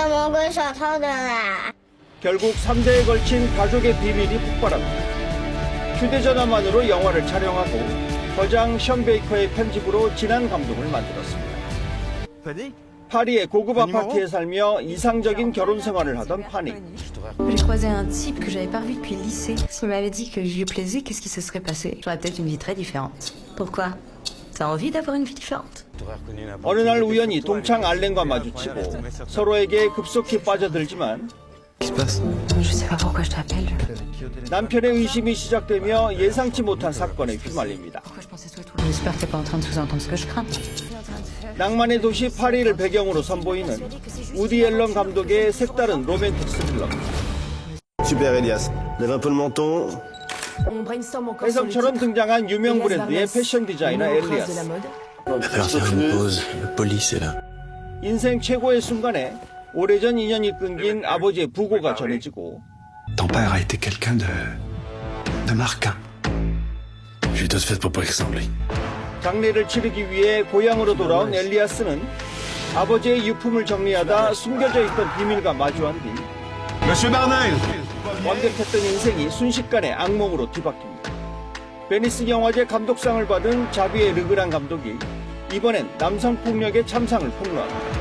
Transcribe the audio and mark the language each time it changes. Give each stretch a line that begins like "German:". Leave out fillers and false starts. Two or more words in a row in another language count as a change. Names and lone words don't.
Korean: 결국 3대에 걸친 가족의 비밀이 폭발합니다. 휴대전화만으로 영화를 촬영하고 거장 션 베이커의 편집으로 진한 감동을 만들었습니다. 파리의 고급 아파트에 살며 이상적인 결혼 생활을 하던 파니.
French: J'ai croisé un type que j'avais pas vu depuis le lycée. Il m'avait dit que je lui plaisais, qu'est-ce qui se serait passé? J'aurais peut-être une vie très différente. Pourquoi? as envie d'avoir une vie différente.
Korean: 어느 날 우연히 동창 알렌과 마주치고 서로에게 급속히 빠져들지만
French: Je sais pas pourquoi je t'appelle.
Korean: 남편의 의심이 시작되며 예상치 못한 사건에 휘말립니다.
French: J'espère que t'es pas en train de sous-entendre ce que je crains.
Korean: 낭만의 도시 파리를 배경으로 선보이는 우디 앨런 감독의 색다른 로맨틱 스릴러입니다.
French: Super Elias, lève un peu le menton.
Korean: 혜성처럼 등장한 유명 브랜드의 패션 디자이너 엘리아스. 인생 최고의 순간에 오래전 인연이 끊긴 아버지의 부고가 전해지고
French: Ton père a été quelqu'un de marquant. J'ai tout fait pour pas ressembler.
Korean: 장례를 치르기 위해 고향으로 돌아온 엘리아스는 아버지의 유품을 정리하다 숨겨져 있던 비밀과 마주한 뒤
French: Monsieur Barnel!
Korean: 완벽했던 인생이 순식간에 악몽으로 뒤바뀝니다. 베니스 영화제 감독상을 받은 자비의 르그란 감독이 이번엔 남성폭력의 참상을 폭로합니다.